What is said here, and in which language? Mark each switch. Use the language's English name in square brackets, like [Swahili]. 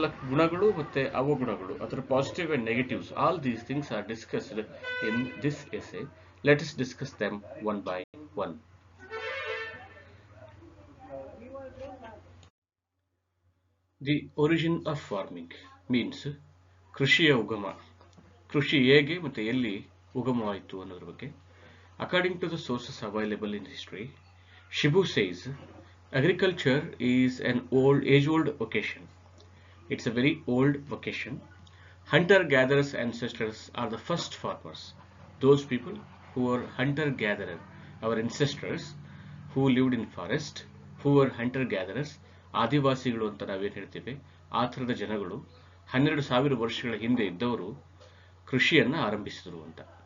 [Kannada] ಗುಣಗಳು ಮತ್ತು ಅವಗುಣಗಳು, ಅದರ positive [English] and negatives, all these things are discussed in this essay. Let us discuss them one by one. The origin of farming means [Kannada] ಕೃಷಿಯ ಉಗಮ. ಕೃಷಿ ಹೇಗೆ ಮತ್ತು ಎಲ್ಲಿ ಉಗಮವಾಯಿತು ಅನ್ನೋದ್ರ ಬಗ್ಗೆ. [English] According to the sources available in history, Shibu says agriculture is an age-old vocation. It's a very old vocation. Hunter-gatherers ancestors are the first farmers. Those people who were hunter-gatherer, our ancestors who lived in forest, who were hunter-gatherers, [Kannada] ಆದಿವಾಸಿಗಳು ಅಂತ ನಾವೇನು ಹೇಳ್ತೀವಿ, ಆ ಥರದ ಜನಗಳು 12,000 ವರ್ಷಗಳ ಹಿಂದೆ ಇದ್ದವರು ಕೃಷಿಯನ್ನು ಆರಂಭಿಸಿದರು ಅಂತ.